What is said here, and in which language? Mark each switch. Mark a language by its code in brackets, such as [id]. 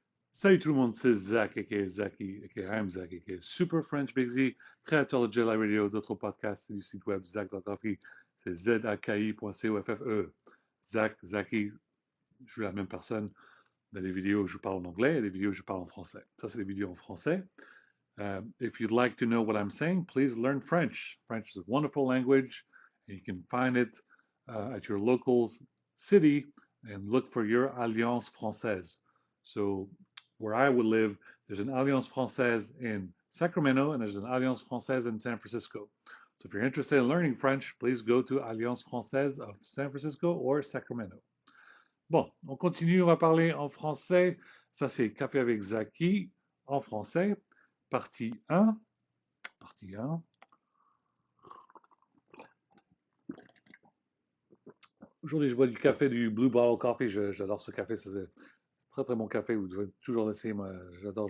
[fr] Salut tout le monde, c'est Zach, aka Zaki, [en] aka I'm Zach, aka Super French Big Z, [fr] créateur de Jelly Radio, d'autres podcasts et du site web Zach.coffee. C'est zaki.coffee. Zach, Zaki, je suis la même personne. Dans les vidéos, je parle en anglais et les vidéos, je parle en français. Ça, c'est les vidéos en français. [en] If you'd like to know what I'm saying, please learn French. French is a wonderful language, and you can find it at your local city and look for your Alliance Française. So, where I would live, there's an Alliance Française in Sacramento and there's an Alliance Française in San Francisco. So, if you're interested in learning French, please go to Alliance Française of San Francisco or Sacramento. [fr] Bon, on continue, on va parler en français. Ça, c'est Café avec Zaki en français. Partie 1. Partie 1. Aujourd'hui, je bois du café, du Blue Bottle Coffee. J'adore ce café. C'est très très bon café. Vous devez toujours l'essayer. Moi, j'adore.